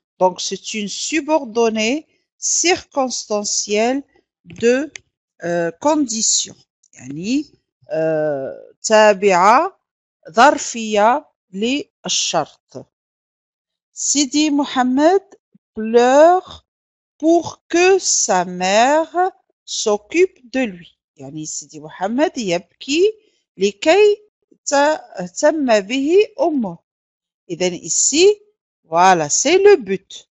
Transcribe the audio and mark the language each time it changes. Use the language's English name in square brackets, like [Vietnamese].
[French] Donc c'est une subordonnée circonstancielle de condition. [Arabic] يعني تابعة ظرفية للشرط. [French] Sidi Mohamed pleure pour que sa mère s'occupe de lui. [Arabic] يعني سيدي محمد يبكي لكي تهتم به أمه. إذن [French] ici, voilà, c'est le but.